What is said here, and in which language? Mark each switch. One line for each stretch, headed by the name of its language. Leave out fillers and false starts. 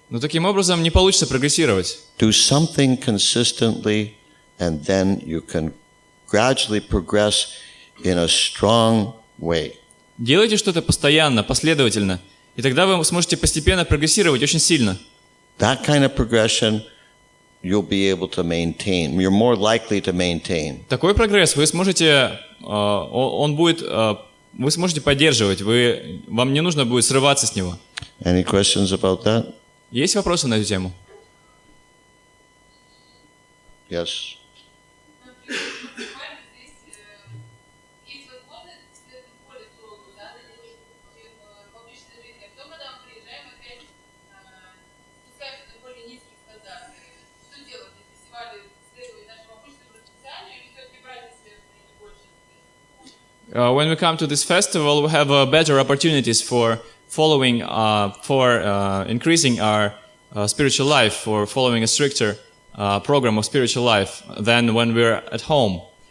Russian: Но таким образом не получится прогрессировать.
English: Do something consistently, and then you can gradually progress in a strong way.
Russian: Делайте что-то постоянно, последовательно, и тогда вы сможете постепенно прогрессировать очень сильно.
English: That kind of progression you'll be able to maintain. You're more likely to maintain.
Russian: Такой прогресс вы сможете, вы сможете поддерживать, вам не нужно будет срываться с него.
English: Any questions about that?
Russian: Есть вопросы на эту тему?
English: Yes.
Russian: Есть возможность следовать более строгу, да, чем в обычной жизни. А потом, когда мы приезжаем, опять спускаемся до более низких стандартов. Что делать на фестивале? Следовать нашему обычному расписанию или все-таки брать на себя больше?
English: When we come to this festival, we have better opportunities for following, increasing our spiritual life, for following a stricter program of spiritual life than when we're at home.